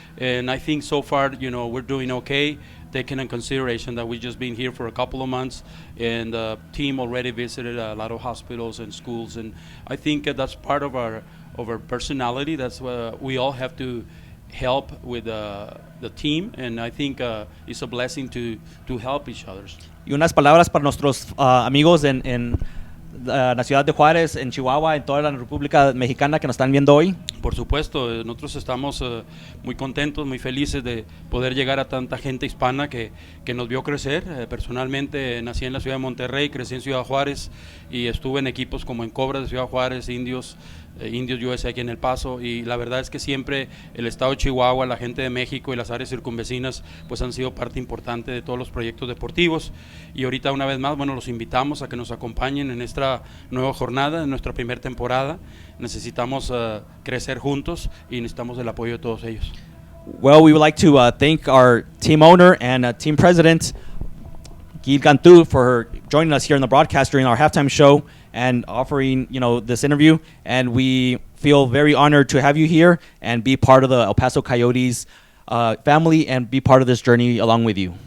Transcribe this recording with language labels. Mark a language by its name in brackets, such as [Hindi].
[English] And I think so far, you know, we're doing okay, taking in consideration that we've just been here for a couple of months, and the team already visited a lot of hospitals and schools. And I think that's part of our personality. That's what we all have to help with the team, and I think it's a blessing to help each other. [Spanish] Y unas palabras para nuestros amigos en la ciudad de Juárez, en Chihuahua, en toda la República Mexicana que nos están viendo hoy. Por supuesto, nosotros estamos muy contentos, muy felices de poder llegar a tanta gente hispana que nos vio crecer. Personalmente nací en la ciudad de Monterrey, crecí en Ciudad Juárez y estuve en equipos como en Cobras de Ciudad Juárez, Indios USA aquí en El Paso, y la verdad es que siempre el estado de Chihuahua, la gente de México y las áreas circunvecinas pues han sido parte importante de todos los proyectos deportivos, y ahorita una vez más, bueno, los invitamos a que nos acompañen en esta nueva jornada, en nuestra primera temporada. Necesitamos crecer juntos y necesitamos el apoyo de todos ellos. [English] Well, we would like to thank our team owner and team president, Gil Cantu, for joining us here in the broadcast during our halftime show and offering, you know, this interview. And we feel very honored to have you here and be part of the El Paso Coyotes family and be part of this journey along with you.